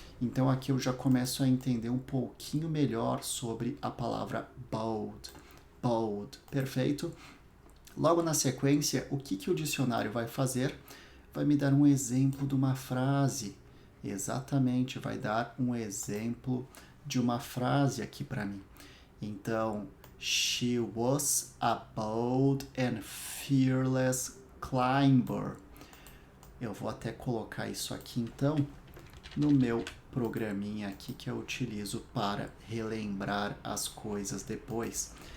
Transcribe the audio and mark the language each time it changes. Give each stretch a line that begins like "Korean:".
Portuguese: Então aqui eu já começo a entender um pouquinho melhor sobre a palavra bold. Bold, perfeito? Logo na sequência, o que o dicionário vai fazer? Vai me dar um exemplo de uma frase Exatamente, vai dar um exemplo de uma frase aqui para mim.
English: Então, she was a bold and fearless climber.
Portuguese: Eu vou até colocar isso aqui então no meu programinha aqui que eu utilizo para relembrar as coisas depois.